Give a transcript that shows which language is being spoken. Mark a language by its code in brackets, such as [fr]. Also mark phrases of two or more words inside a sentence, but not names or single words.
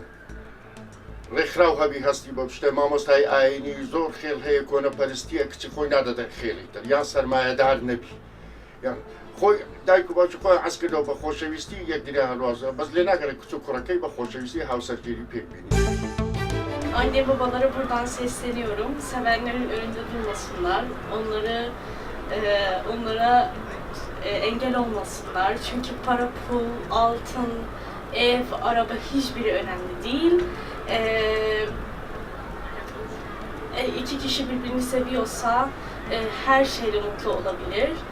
[ckb] ڕێکخراو هەبی هەستی بە شتێ مامۆستای ئاینی زۆر خێڵ هەیە کۆنەپەرستیە کچی خۆی نادەدەن خێڵی تر یان سەرمایەدار نەبی، یان خۆی دایک و باوکی خۆی حەز کردەوە بە خۆشەویستی یەکدرا هەڵوازە، بەس لێ ناگەرێت کچ و کوڕەکەی بە خۆشەویستی هاوسەرگیری پێک بینی. [tr] Anne babalara buradan sesleniyorum. Sevenlerin önünde durmasınlar. Onlara engel olmasınlar. Çünkü para, pul, altın, ev, araba hiçbiri önemli değil. İki kişi birbirini seviyorsa her şeyle mutlu olabilir.